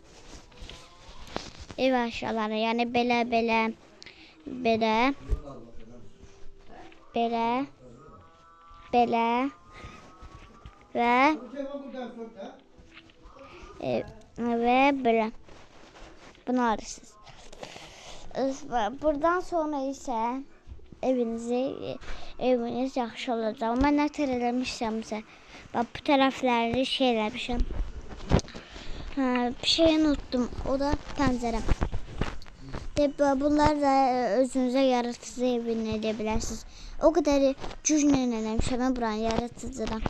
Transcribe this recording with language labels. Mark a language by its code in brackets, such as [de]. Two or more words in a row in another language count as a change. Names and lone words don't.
[tr] Ev eşyaları yani belə ve böyle. [az] Bunu alırsınız. Buradan sonra ise eviniz yaxşı olacaq. Mən nə tər eləmişəmsə, bax bu tərəfləri şey eləmişəm. [tr] Bir şey unuttum. [az] O da pəncərəm. Bunlar da özünüzə yaratıcı evini edə bilərsiniz. O qədər güclə eləmişəm mən buranı yaratıcıdan.